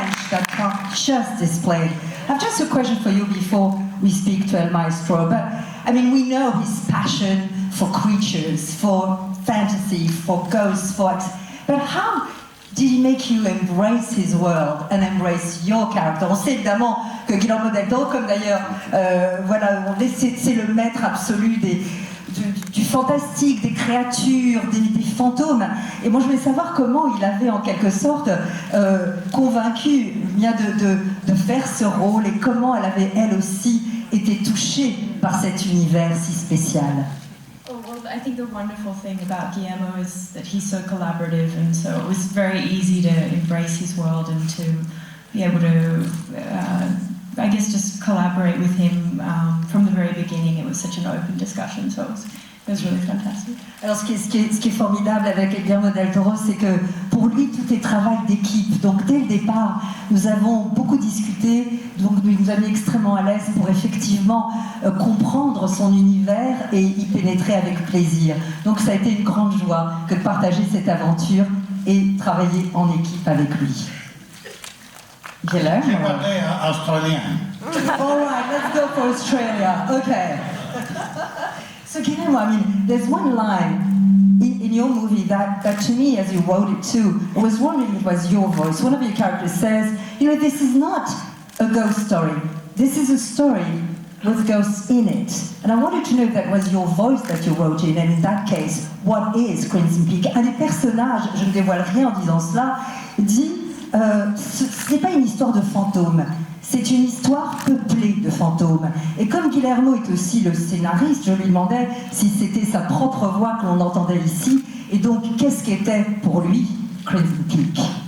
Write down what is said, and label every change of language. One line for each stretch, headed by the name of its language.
English: That Frank just displayed. I've just a question for you before we speak to El Maestro, but I mean, we know his passion for creatures, for fantasy, for ghosts, but how did he make you embrace his world and embrace your character?
French: On sait évidemment que Guillermo del Toro, comme d'ailleurs, c'est le maître absolu du fantastique, des créatures, des fantômes. Et moi, je voulais savoir comment il avait en quelque sorte convaincu Mia de faire ce rôle et comment elle avait, elle aussi, été touchée par cet univers si spécial.
English: Oh, well, I think the wonderful thing about Guillermo is that he's so collaborative, and so it was very easy to embrace his world and to be able to, I guess, just collaborate with him from the very beginning. It was such an open discussion, so it was really fantastic.
French: Alors ce qui est formidable avec Guillermo del Toro, c'est que pour lui tout est travail d'équipe. Donc dès le départ, nous avons beaucoup discuté, donc il nous a mis extrêmement à l'aise pour effectivement comprendre son univers et y pénétrer avec plaisir. Donc ça a été une grande joie que de partager cette aventure et travailler en équipe avec lui. Guillermo. Je parlais australien.
English: All right, let's go for Australia. Okay. So Guillermo, I mean, there's one line in your movie that to me, as you wrote it too, I was wondering if it was your voice. One of your characters says, you know, this is not a ghost story. This is a story with ghosts in it. And I wanted to know if that was your voice that you wrote in, and in that case, what is Crimson Peak?
French: Un des personnages, je ne dévoile rien en disant cela, dit, ce n'est pas une histoire de fantôme, c'est une histoire peuplée de fantômes. Et comme Guillermo est aussi le scénariste, je lui demandais si c'était sa propre voix que l'on entendait ici, et donc qu'est-ce qu'était pour lui Crimson Peak.